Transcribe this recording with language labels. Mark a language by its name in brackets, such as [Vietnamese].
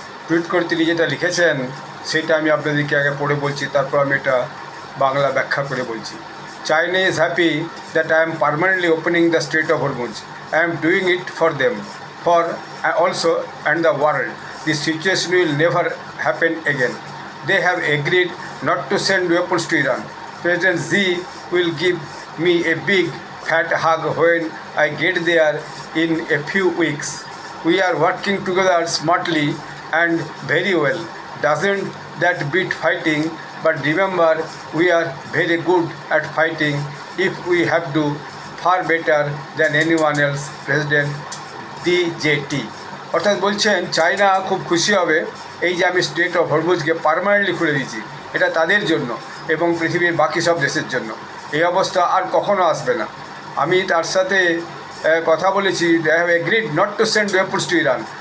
[Bangla] Tweet করে তিনি যেটা লিখেছেন সেটা আমি আপনাদেরকে আগে পড়ে বলছি, তারপর আমি এটা বাংলা ব্যাখ্যা করে বলছি। [English] China is happy that I am permanently opening the Strait of Hormuz. I am doing it for them, for also and the world. This situation will never happen again. They have agreed not to send weapons to Iran. President Xi will give me a big fat hug when I get there in a few weeks. We are working together smartly and very well. Doesn't that beat fighting? But remember, we are very good at fighting if we have to, far better than anyone else. President DJT. [Bangla] অর্থাৎ বলছেন China খুব খুশি হবে এই যে আমি strait of হরমুজকে permanently খুলে দিয়েছি। এটা তাদের জন্য এবং পৃথিবীর বাকি সব দেশের জন্য। এই অবস্থা আর কখনো আসবে না। আমি তার সাথে কথা বলেছি, [English] They have agreed not to send weapons to Iran.